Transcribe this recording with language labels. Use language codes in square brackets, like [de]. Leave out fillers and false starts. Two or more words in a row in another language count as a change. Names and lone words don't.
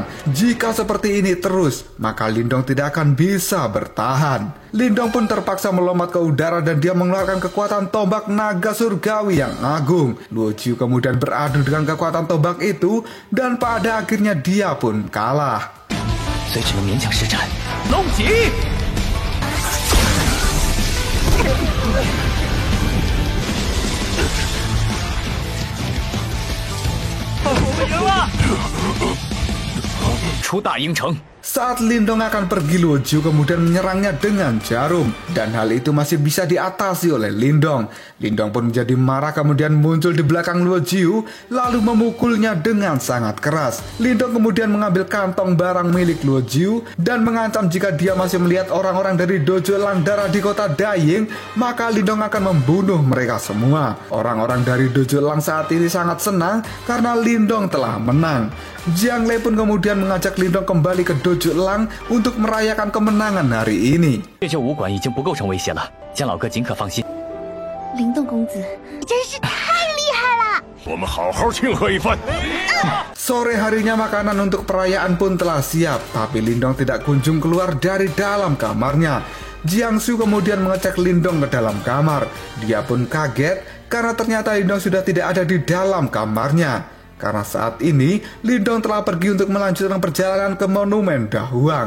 [id] Jika seperti ini terus, maka Lindong tidak akan bisa bertahan. Lindong pun terpaksa melompat ke udara dan dia mengeluarkan kekuatan tombak naga surgawi yang agung. Luo Jiu kemudian beradu dengan kekuatan tombak itu dan pada akhirnya dia pun kalah. [zh] 虽只能勉强施展，龙脊。 我们赢了！出大鹰城。 [id] Saat Lindong akan pergi, Luo Jiu kemudian menyerangnya dengan jarum. Dan hal itu masih bisa diatasi oleh Lindong. Lindong pun menjadi marah kemudian muncul di belakang Luo Jiu, lalu memukulnya dengan sangat keras. Lindong kemudian mengambil kantong barang milik Luo Jiu dan mengancam jika dia masih melihat orang-orang dari dojo Elang Darah di kota Daying, maka Lindong akan membunuh mereka semua. Orang-orang dari dojo Elang saat ini sangat senang karena Lindong telah menang. Jiang Lei pun kemudian mengajak Lindong kembali ke dojo Elang untuk merayakan kemenangan hari ini. [zh] 月就武馆已经不构成威胁了，江老哥尽可放心。灵动公子，你真是太厉害了！我们好好庆贺一番。 [id] Sore harinya makanan untuk perayaan pun telah siap, tapi Lindong tidak kunjung keluar dari dalam kamarnya. Jiangsu kemudian mengecek Lindong ke dalam kamar. Dia pun kaget karena ternyata Lindong sudah tidak ada di dalam kamarnya. Karena saat ini, Lindong telah pergi untuk melanjutkan perjalanan ke Monumen Dahuang.